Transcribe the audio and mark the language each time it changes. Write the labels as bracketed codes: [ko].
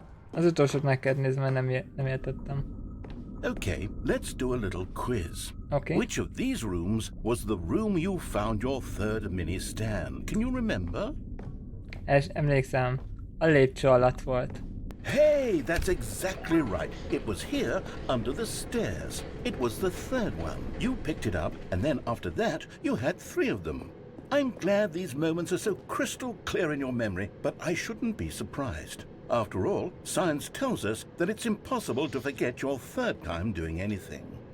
[hu] Az utolsót meg kell nézni, mert nem értettem. [en] Okay, let's do a little quiz. Okay. Which of these rooms was the room you found your third mini Stan? Can you remember? [hu] Emlékszem, a lépcső alatt volt. [en] Hey, that's exactly right. It was here, under the stairs. It was the third one. You picked it up, and then after that, you had 3 of them. I'm glad these moments are so crystal clear in your memory, but I shouldn't be surprised. After all, science tells us that it's impossible to forget your third time doing anything.